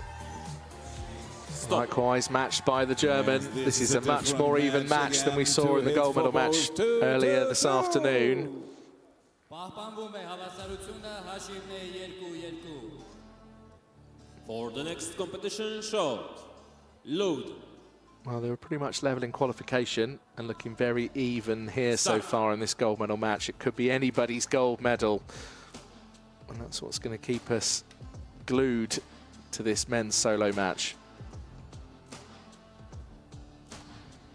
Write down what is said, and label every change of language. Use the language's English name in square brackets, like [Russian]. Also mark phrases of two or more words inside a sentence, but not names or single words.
[English] Stop. Likewise matched by the German. Yes, This is a much more even match than we saw in the gold medal match earlier this afternoon. [Armenian] Պահպանվում է հավասարությունը, հաշիվն է 2-2։ [English] For the next competition shot. Load. Well, they were pretty much level in qualification and looking very even here so far in this gold medal match. It could be anybody's gold medal. And that's what's going to keep us glued to this men's solo match.